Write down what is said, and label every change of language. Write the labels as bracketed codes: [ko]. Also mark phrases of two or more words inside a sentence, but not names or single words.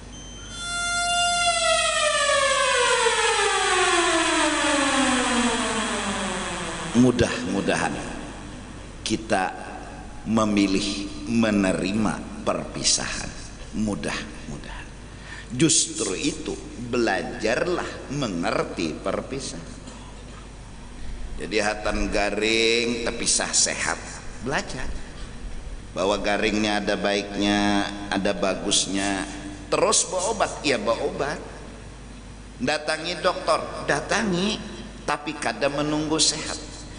[bjn] Mudah-mudahan kita memilih menerima perpisahan. Mudah-mudahan. Justru itu belajarlah mengerti perpisahan. Jadi hatan garing terpisah sehat, belajar bahwa garingnya ada baiknya, ada bagusnya. Terus bawa obat, iya bawa obat. Datangi dokter, datangi, tapi kada menunggu sehat.